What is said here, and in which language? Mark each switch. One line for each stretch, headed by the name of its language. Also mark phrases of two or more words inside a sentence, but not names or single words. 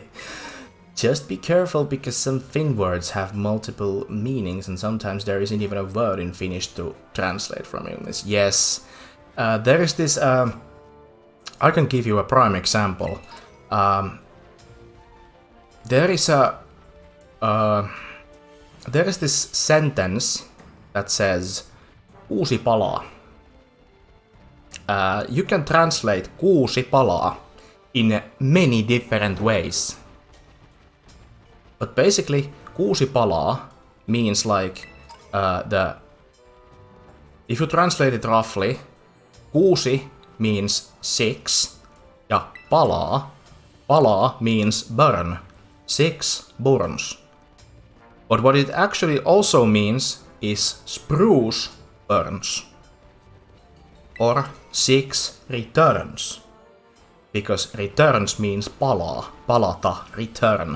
English: Just be careful because some Finn words have multiple meanings and sometimes there isn't even a word in Finnish to translate from English. Yes, there is this... I can give you a prime example. There is this sentence that says
Finnish: kuusi palaa.
English: You can translate
Finnish: kuusi palaa
English: in many different ways. But basically, 6 palaa means like if you translate it roughly, 6 means 6,
Finnish: ja palaa
English: means burn, 6 burns. But what it actually also means is spruce burns, or 6 returns, because returns means palata, return.